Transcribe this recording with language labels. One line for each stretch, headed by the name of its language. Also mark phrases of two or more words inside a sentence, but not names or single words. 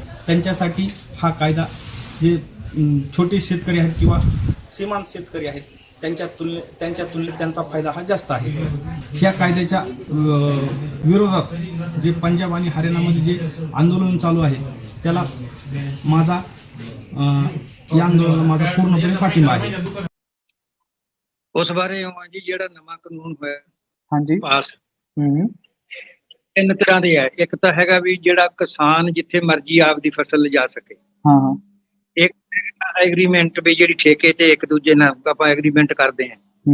Marathi: त्यांच्यासाठी हा कायदा जे छोटे शेतकरी आहेत किंवा सीमांत शेतकरी आहेत त्यांच्या तुलनेत त्यांचा फायदा हा जास्त आहे. या कायद्याच्या विरोधात जे पंजाब आणि हरियाणामध्ये जे आंदोलन चालू आहे त्याला माझा या आंदोलनाला माझा पूर्णपणे पाठिंबा आहे.
Punjabi: ਉਸ ਬਾਰੇ ਜੀ ਜਿਹੜਾ ਨਵਾਂ ਕਾਨੂੰਨ ਹੋਇਆ ਹਾਂਜੀ ਪਾਸ ਤਿੰਨ ਤਰ੍ਹਾਂ ਦੇ ਹੈ। ਇੱਕ ਤਾਂ ਹੈਗਾ ਵੀ ਜਿਹੜਾ ਕਿਸਾਨ ਜਿੱਥੇ ਮਰਜ਼ੀ ਆਪਦੀ ਫਸਲ ਲਿਜਾ ਸਕੇ। ਹਾਂ ਹਾਂ ਇੱਕ ਐਗਰੀਮੈਂਟ ਵੀ ਜਿਹੜੀ ਠੇਕੇ ਤੇ ਇੱਕ ਦੂਜੇ ਨਾਲ ਆਪਾਂ ਐਗਰੀਮੈਂਟ ਕਰਦੇ ਹਾਂ।